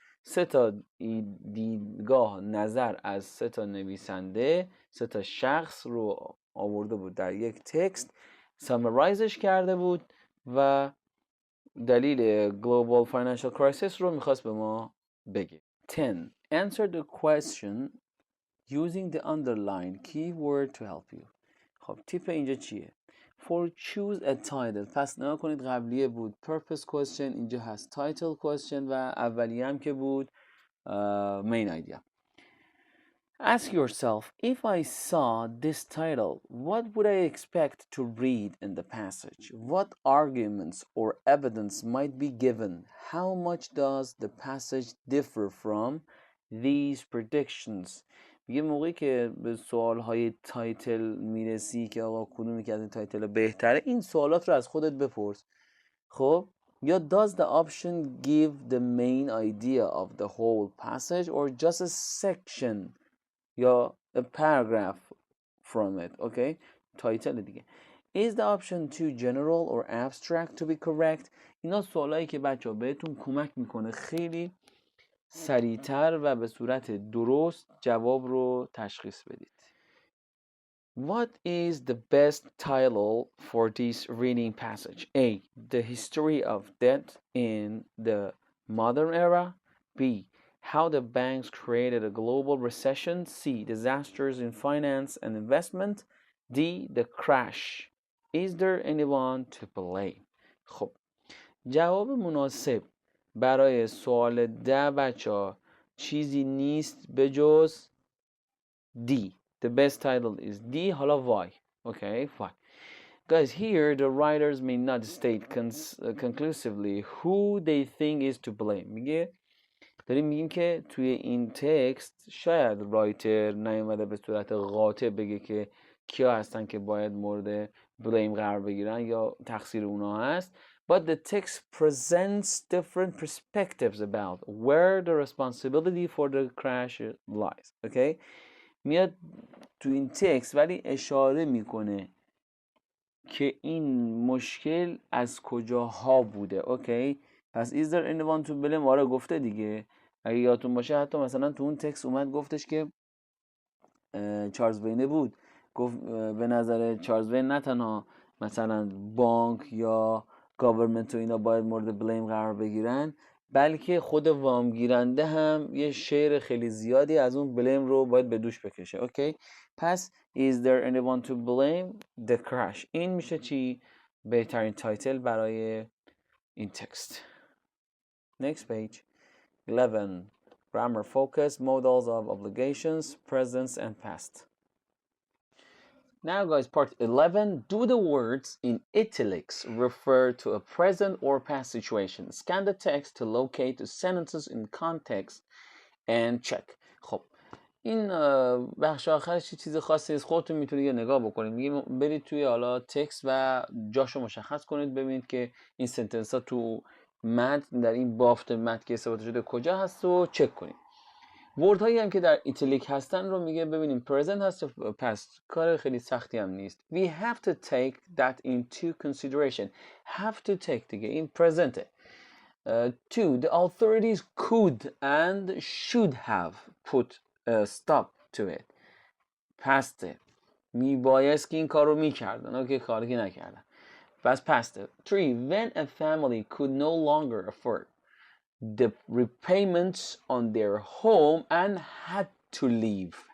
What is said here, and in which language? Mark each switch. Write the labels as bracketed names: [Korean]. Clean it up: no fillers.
[Persian] 3 تا دیدگاه نظر از 3 تا نویسنده، 3 تا شخص رو آورده بود در یک تکست، سامرایزش کرده بود و دلیل [English] global financial crisis [Persian] رو میخواست به ما بگه. [English] 10. Answer the question using the underlined keyword to help you. [Persian] خب تیپ اینجا چیه؟ [English] For choose a title. [Persian] پس نگاه کنید قبلیه بود [English] purpose question، [Persian] اینجا هست [English] title question [Persian] و اولیه هم که بود [English] main idea. Ask yourself, if I saw this title, what would I expect to read in the passage? What arguments or evidence might be given? How much does the passage differ from these predictions? [Persian] یه موقعی که به سوالهای تایتل میرسی که آقا کدومی که از این تایتل بهتره، این سوالات رو از خودت بپرس. خب یا [English] does the option give the main idea of the whole passage or just a section یا a paragraph from it. [Persian] Okay, تایتل دیگه. [English] Is the option too general or abstract to be correct? [Persian] اینا سوالایی که بچه‌ها بهتون کمک میکنه خیلی سریعتر و به صورت درست جواب رو تشخیص بدید. [English] What is the best title for this reading passage? A. The history of debt in the modern era. B. How the banks created a global recession. C. Disasters in finance and investment. D. The crash. Is there anyone to blame? [Persian] خب جواب مناسب برای سوال 10 بچه چیزی نیست به جز D. [English] The best title is D. [Persian] حالا [English] why? Okay, fine. Guys, here the writers may not state conclusively who they think is to blame. [Persian] داریم میگیم که توی این تکست شاید رایتر نیومده به صورت قاطع بگه که کیا هستن که باید مورد [English] blame [Persian] قرار بگیرن یا تقصیر اونا هست. [English] But the text presents different perspectives about where the responsibility for the crash lies. Okay? [Persian] میاد تو این تکست ولی اشاره میکنه که این مشکل از کجاها بوده. اوکی پس [English] is there anyone to blame [Persian] آره گفته دیگه. اگه یادتون باشه حتی مثلا تو اون تکست اومد گفتش که چارلز وینه بود، گفت به نظر چارلز وین نه تنها مثلا بانک یا گاورمنت و اینا باید مورد بلیم قرار بگیرن، بلکه خود وامگیرنده هم یه شیر خیلی زیادی از اون بلیم رو باید به دوش بکشه. اوکی پس [English] is there anyone to blame the crash. [Persian] این میشه چی؟ بهترین تایتل برای این تکست. [English] Next page. 11. Grammar focus, modals of obligations, present and past. Now guys, part 11. Do the words in italics refer to a present or past situation? Scan the text to locate the sentences in context and check. [Persian] خب این بخش آخرش چیز خاصی است، خودتون میتونید یه نگاه بکنید. میگیم برید توی حالا تکست و جاشو مشخص کنید، ببینید که این سنتنس ها تو متن در این بافت متن که استفاده شده کجا هست و چک کنید. ورد هایی هم که در ایتالیک هستن رو میگه ببینیم پرزنت هست یا پست. کار خیلی سختی هم نیست. [English] We have to take that into consideration. have to take [Persian] دیگه این پرزنته. [English] Two, the authorities could and should have put a stop to it. [Persian] پسته. میبایست که این کار رو میکردن. اوکی کاری که نکردن. پس پسته. [English] Three, when a family could no longer afford the repayments on their home and had to leave.